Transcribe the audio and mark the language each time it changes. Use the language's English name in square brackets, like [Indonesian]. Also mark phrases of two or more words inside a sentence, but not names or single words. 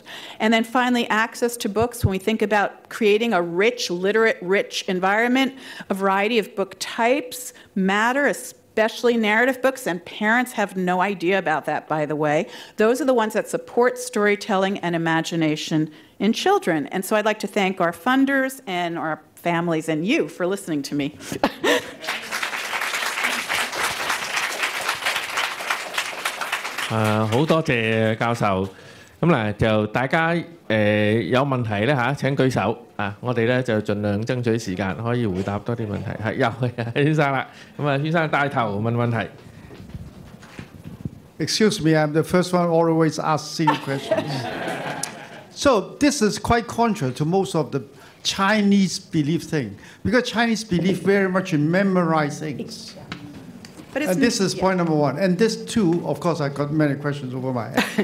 [English] And then finally, access to books. When we think about creating a rich, literate, rich environment, a variety of book types matter, especially narrative books, and parents have no idea about that, by the way. Those are the ones that support storytelling and imagination in children. And so I'd like to thank our funders and our families and you for listening to me. [Cantonese] 好多謝教授。咁嗱就大家有問題咧嚇，請舉手啊！我哋咧就盡量爭取時間，可以回答多啲問題。係又先生啦，咁啊先生帶頭問問題。 [English] Excuse me, I'm the first one always ask silly questions. So this is quite contrary to most of the Chinese belief thing, because Chinese believe very much in memorizing. And this is point number one. And this too, of course, I got many questions over my head.